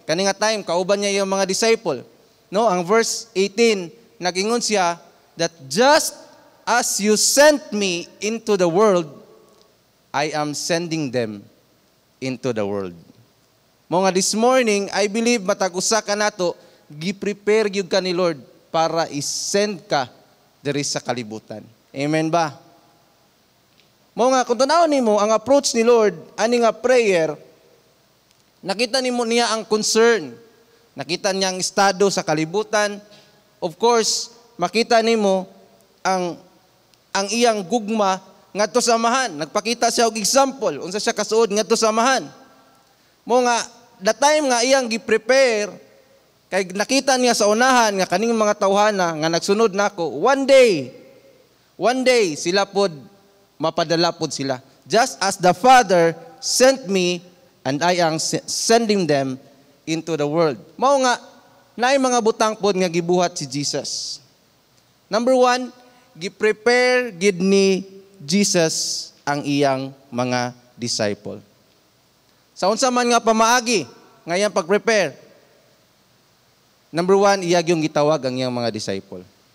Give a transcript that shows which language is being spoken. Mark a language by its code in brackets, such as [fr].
[ceb] Kani nga time kauban niya yung mga disciple. [en] No, [ceb] ang verse 18 nagingon siya [en] that just as you sent me into the world, I am sending them into the world. [ceb] Mga this morning, I believe matag usa ka nato gi-prepare gyud ka ni Lord para i-send ka diri sa kalibutan. Amen ba? Mga kung tanaw nimo ang approach ni Lord ani nga prayer, nakita nimo niya ang concern. Nakita niya ang estado sa kalibutan. Of course, makita nimo ang iyang gugma ngadto sa amahan. Nagpakita siya og example unsa siya kasuod ngadto sa amahan. Mga the time nga iyang gi-prepare kay nakita niya sa unahan nga kaning mga tawhana nga nagsunod nako, one day sila pod mapadala pod sila. [en] Just as the Father sent me and I am sending them into the world. [ceb] Mao nga naay mga butang pod nga gibuhat si Jesus. Number one, gi-prepare gid ni Jesus ang iyang mga disciple. Sa unsa man nga pamaagi nga iyang pag-prepare, number one, iyag yung gitawag ang iyang mga disciple.